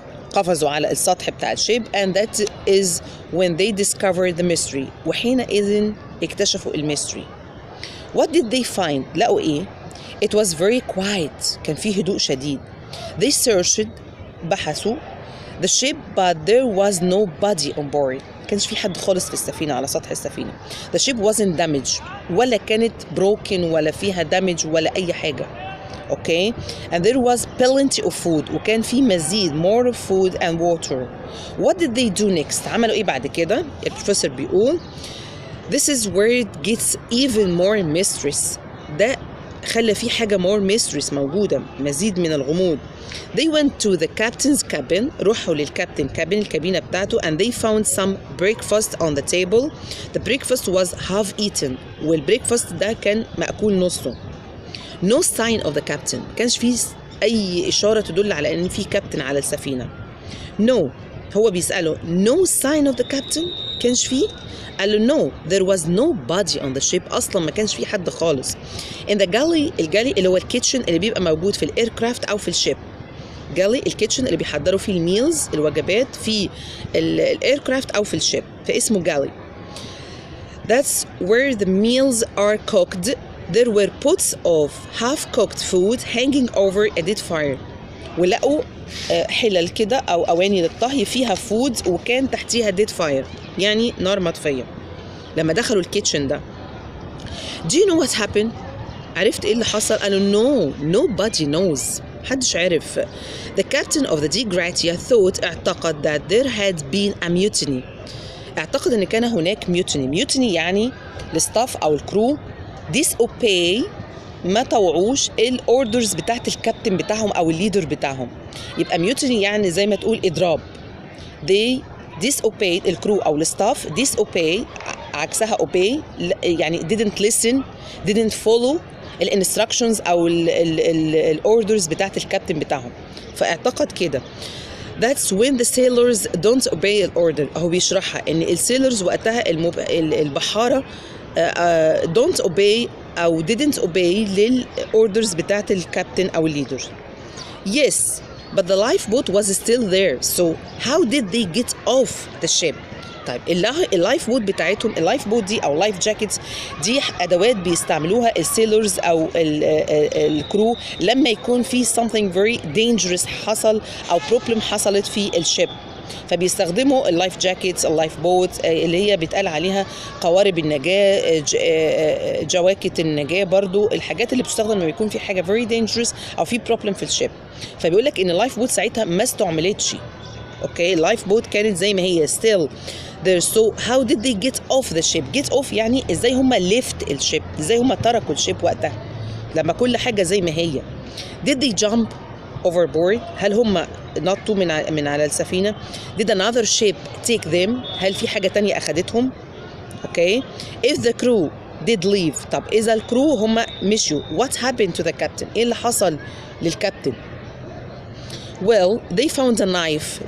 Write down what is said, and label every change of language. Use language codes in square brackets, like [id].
[ar] قفزوا على السطح بتاع الشيب [en] and that is when they discovered the mystery. [ar] وحينئذ اكتشفوا الميستري. [en] What did they find؟ [ar] لقوا إيه؟ [en] It was very quiet. [ar] كان فيه هدوء شديد. [en] They searched [ar] بحثوا [en] the ship but there was nobody on board. [ar] كانش في حد خالص في السفينة على سطح السفينة. [en] The ship wasn't damaged [ar] ولا كانت broken ولا فيها damage ولا أي حاجة. [en] Okay, and there was plenty of food [ar] وكان في مزيد [en] more food and water. What did they do next؟ [ar] عملوا إيه بعد كده؟ البروفيسور بيقول [en] This is where it gets even more mysterious. [ar] ده خلى في حاجة [en] more mysterious [ar] موجودة، مزيد من الغموض. [en] They went to the captain's cabin. [ar] روحوا للكابتن [en] cabin [ar] الكابينة بتاعته [en] and they found some breakfast on the table. The breakfast was half eaten. [ar] والبريكفاست ده كان مأكول نصه. [en] No sign of the captain. [ar] كانش فيه أي إشارة تدل على إن في كابتن على السفينة. [en] No. [ar] هو بيسأله [en] No sign of the captain. [ar] كانش فيه؟ قال له No. [en] There was nobody on the ship. [ar] أصلا ما كانش فيه حد خالص. [en] In the galley. [ar] الجالي اللي هو الكيتشن اللي بيبقى موجود في الايركرافت أو في الشيب. جالي الكيتشن اللي بيحضروا فيه الميلز الوجبات في الايركرافت أو في الشيب فاسمه جالي. [en] That's where the meals are cooked. There were pots of half-cooked food hanging over a dead fire. [ar] ولقوا حلل كده أو أواني للطهي فيها فود وكان تحتيها [en] dead fire [ar] يعني نار مطفية. لما دخلوا الكيتشن ده [en] Do you know what happened؟ [ar] عرفت إيه اللي حصل؟ قالوا [en] No, nobody knows. [ar] محدش عرف. [en] The captain of the Degratia thought [ar] اعتقد [en] that there had been a mutiny. [ar] اعتقد إن كان هناك mutiny يعني الستاف أو الكرو disobey ما طوعوش الاوردرز بتاعت الكابتن بتاعهم او الليدر بتاعهم. يبقى ميوتني يعني زي ما تقول اضراب. [en] they disobeyed [ar] الكرو او الستاف disobey عكسها obey يعني [en] didn't listen didn't follow [ar] الانستراكشنز او الاوردرز بتاعت الكابتن بتاعهم. فاعتقد كده [en] That's when the sailors don't obey the order. [ar] هو بيشرحها ان السيلرز وقتها البحارة [en] don't obey [ar] أو [en] didn't obey [ar] للorders بتاعت الكابتن أو الليدر. [en] Yes, but the lifeboat was still there. So how did they get off the ship? [ar] طيب اللايف بوت بتاعتهم اللايف بوت دي أو لايف جاكيتس دي أدوات بيستعملوها السيلرز أو الكرو لما يكون في [en] something very dangerous [ar] حصل أو problem حصلت في الشيب. فبيستخدموا اللايف جاكيتس اللايف بوت اللي هي بيتقال عليها قوارب النجاة جواكت النجاة برضو الحاجات اللي بتستخدم لما يكون في حاجة [en] very dangerous [ar] أو في problem في الشيب. فبيقول لك إن اللايف بوت ساعتها ما استعملتش. اوكي اللايف بوت كانت زي ما هي [en] still there. So how did they get off the ship? [ar] Get off يعني ازاي هم left الشيب، ازاي هم تركوا الشيب وقتها لما كل حاجة زي ما هي. [en] Did they jump overboard؟ [ar] هل هم نطوا من على السفينة؟ [en] Did another ship take them؟ [ar] هل في حاجة تانية أخدتهم؟ [en] Okay if the crew did leave. [ar] طب إذا الكرو هم مشوا [en] what happened to the captain؟ [ar] إيه اللي حصل للكابتن؟ [en] Well, they found a knife.